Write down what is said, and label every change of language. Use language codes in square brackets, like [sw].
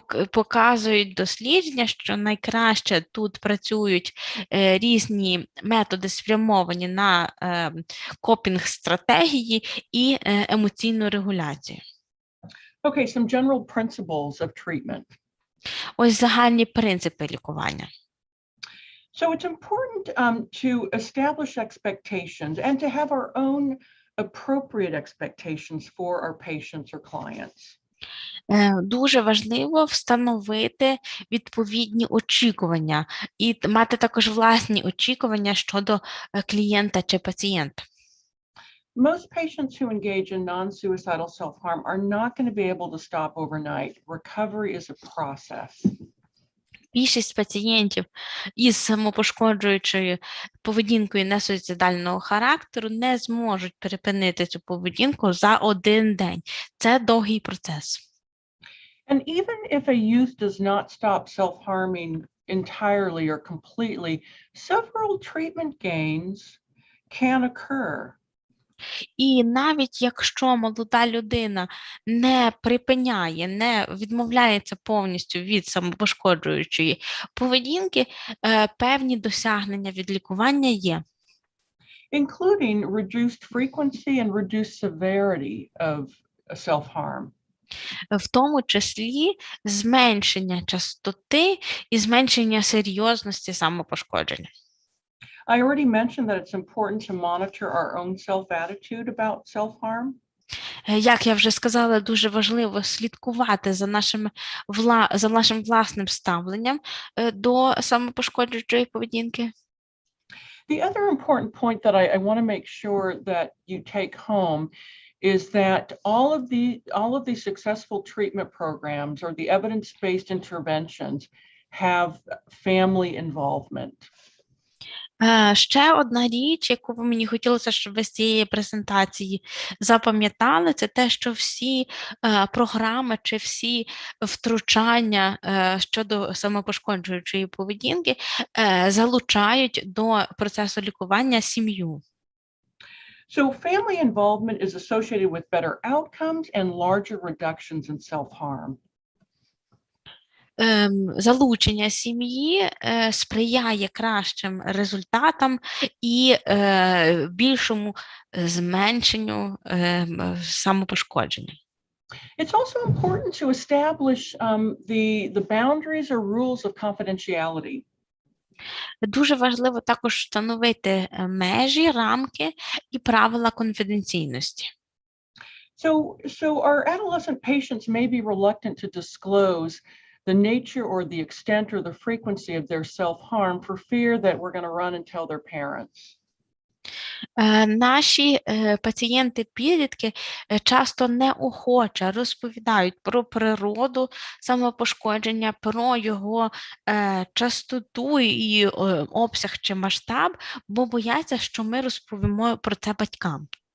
[uk] Показують дослідження, що найкраще тут працюють різні методи, спрямовані на копінг-стратегії і емоційну регуляцію. [en] Okay, some general principles of treatment. [uk] Ось загальні принципи лікування. [en] So it's important to establish expectations and to have our own appropriate expectations for our patients or clients. [uk] Дуже важливо встановити відповідні очікування і мати також власні очікування щодо клієнта чи пацієнта. [en] Most patients who engage in non-suicidal self-harm are not going to be able to stop overnight. Recovery is a process. [uk] Більшість пацієнтів із самопошкоджуючою поведінкою несуїцидального характеру не зможуть припинити цю поведінку за один день. Це довгий процес. [en] And even if a youth does not stop self-harming entirely or completely, several treatment gains can occur. [uk] І навіть якщо молода людина не припиняє, не відмовляється повністю від самопошкоджуючої поведінки, певні досягнення від лікування є. [en] Including reduced frequency and reduced severity of self-harm. [uk] В тому числі зменшення частоти і зменшення серйозності самопошкодження. [en] I already mentioned that it's important to monitor our own self-attitude about self-harm. [uk] Як я вже сказала, дуже важливо слідкувати за нашим власним ставленням до самопошкоджуючої поведінки. [en] The other important point that I want to make sure that you take home is that all of these successful treatment programs or the evidence-based interventions have family involvement. [uk] Ще одна річ, яку б мені хотілося, щоб ви з цієї презентації запам'ятали, це те, що всі програми чи всі втручання щодо самопошкоджуючої поведінки залучають до процесу лікування сім'ю. [en] So family involvement is associated with better outcomes and larger reductions in self-harm. [uk] Залучення сім'ї сприяє кращим результатам і більшому зменшенню самопошкодження. [en] It's also important to establish the boundaries or rules of confidentiality. [uk] Дуже важливо також встановити межі, рамки і правила конфіденційності. [en] So our adolescent patients may be reluctant to disclose the nature or the extent or the frequency of their self-harm for fear that we're going to run and tell their parents. [uk] Наші пацієнти-підлітки часто неохоче розповідають про природу самопошкодження, про його частоту і обсяг чи масштаб, бо бояться, що ми розповімо про це батькам.